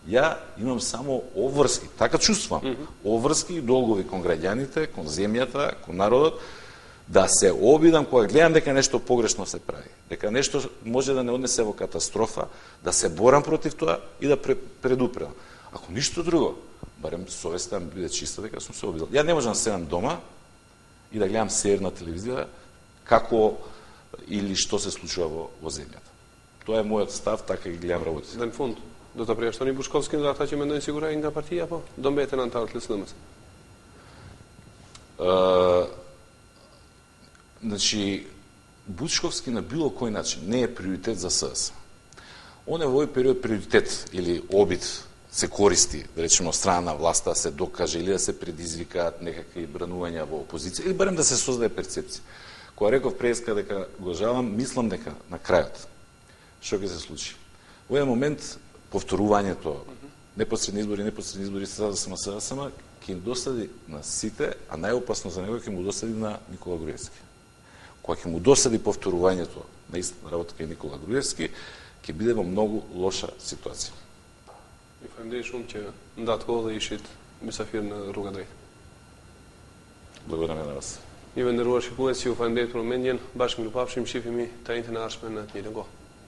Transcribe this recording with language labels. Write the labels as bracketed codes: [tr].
[mk] Ја имам само обврски, така чувствувам, обврски и долгови кон граѓаните, кон земјата, кон народот, да се обидам кога гледам дека нешто погрешно се прави, дека нешто може да не однесе во катастрофа, да се борам против тоа и да предупредам. Ако ништо друго, барем совеста ми биде чиста дека сум се обидел. Ја не можам да седам дома и да гледам серијал на телевизија како или што се случува во земјата. Тоа е мојот став, така ги гледам работите. [sq] Në fund, do ta përjashtoni Bushkovskin dhe ata që mendojnë sigurisht nga partia, po do mbeten antarët LSDM-s. [mk] Значи, Бучковски на било кој начин не е приоритет за СДС. Он е во овој период приоритет или обид се користи, да речеме, од страна на власта да се докаже или да се предизвикаат некакви бранувања во опозиција или барем да се создаде перцепција. Кога реков преска дека го жалам, мислам дека на крајот што ќе се случи. Во еден момент повторувањето непосредни избори СДСМ ќе им досади на сите, а најопасно за него ќе му досади на Никола Груевски. Кога ќе му досади повторувањето на истата работа кај Никола Груевски, ќе биде во многу лоша ситуација. [sq] Ju falenderoj shumë që ndatë kohë dhe ishit mysafir në Rruga Drejtë. [mk] Благодарам на вас. [sq] Një venderuar shikues, ju falenderoj për momentin, bashkë mirupafshim, shihemi të njëjtën e ardhshme në të njëjtën kohë.